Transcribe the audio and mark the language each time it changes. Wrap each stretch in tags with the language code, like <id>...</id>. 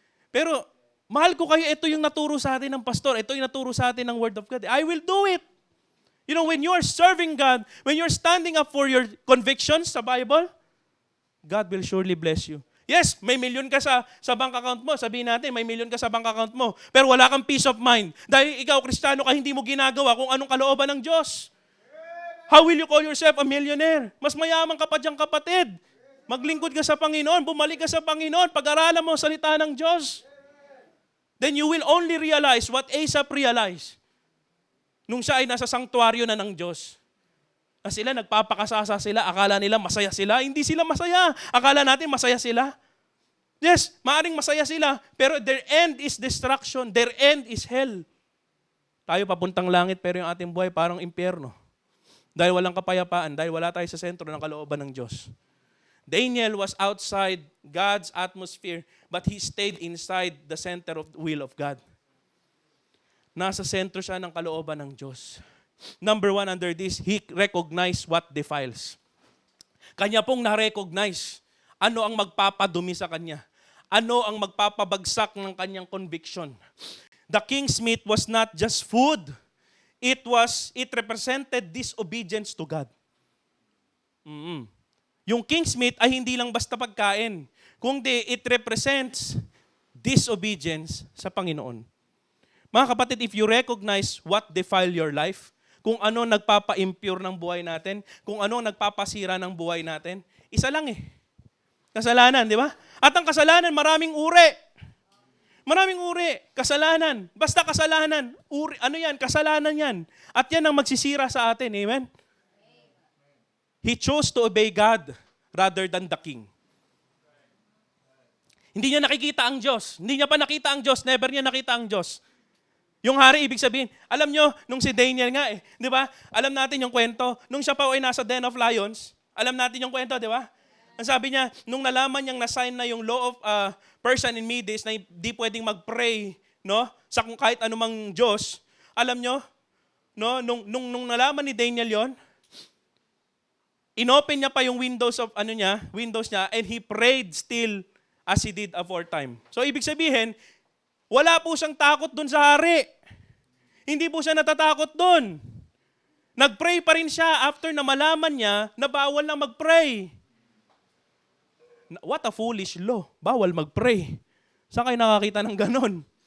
<tl>Pero mahal ko kayo, ito yung naturo sa atin ng pastor, ito yung naturo sa atin ng Word of God.</tl> <en>I will do it. You know, when you are serving God, when you're standing up for your convictions sa Bible, God will surely bless you.</en> <tl>Yes, may milyon ka sa bank account mo. Sabihin natin, may milyon ka sa bank account mo. Pero wala kang peace of mind. Dahil ikaw, Kristiyano ka, hindi mo ginagawa kung anong kalooban ng Diyos.</tl> <en>How will you call yourself a millionaire?</en> <tl>Mas mayaman ka pa diyang kapatid. Maglingkod ka sa Panginoon, bumalik ka sa Panginoon, pag-aralan mo ang salita ng Diyos.</tl> <en>Then you will only realize what Asaph realized</en> <tl>nung siya ay nasa sanktuaryo na ng Diyos. Na sila, nagpapakasasa sila, akala nila masaya sila. Hindi sila masaya. Akala natin masaya sila. Yes, maaring masaya sila, pero</tl> <en>their end is destruction. Their end is hell.</en> <tl>Tayo papuntang langit, pero yung ating buhay parang impyerno. Dahil walang kapayapaan, dahil wala tayo sa sentro ng kalooban ng Diyos.</tl> <en>Daniel was outside God's atmosphere, but he stayed inside the center of the will of God.</en> <tl>Nasa sentro siya ng kalooban ng Diyos.</tl> <en>Number 1 under this, he recognized what defiles.</en> <tl>Kanya pong na-recognize ano ang magpapadumi sa kanya. Ano ang magpapabagsak ng kanyang conviction.</tl> <en>The king's meat was not just food. It represented disobedience to God.</en> <tl>Yung king's meat ay hindi lang basta pagkain, kundi</tl> <en>it represents disobedience</en> <tl>sa Panginoon. Mga kapatid,</tl> <en>if you recognize what defile your life,</en> <tl>kung ano nagpapa-impure ng buhay natin, kung ano nagpapasira ng buhay natin, isa lang eh. Kasalanan, di ba? At ang kasalanan, maraming uri. Maraming uri, kasalanan. Basta kasalanan. Kasalanan yan. At yan ang magsisira sa atin. Amen?</tl> <en>He chose to obey God rather than the king.</en> <tl>Hindi niya nakikita ang Diyos. Hindi niya pa nakita ang Diyos. Never niya nakita ang Diyos. Yung hari, ibig sabihin, alam nyo, nung si Daniel nga di ba? Alam natin yung kwento. Nung siya pa ay nasa den of lions, alam natin yung kwento, di ba? Ang sabi niya, nung nalaman niyang na-sign na yung law of Persian and Medes na di pwedeng mag-pray, no? Sa kung kahit anumang Diyos, alam nyo, no? Nung nalaman ni Daniel yon, inopen niya pa yung windows niya,</tl> <en>and he prayed still as he did aforetime.</en> <tl>So ibig sabihin, wala po siyang takot dun sa hari. Hindi po siya natatakot dun. Nag-pray pa rin siya after na malaman niya na bawal na mag-pray.</tl> <en>What a foolish law.</en> <tl>Bawal mag-pray. Saan kayo nakakita ng ganon?</tl>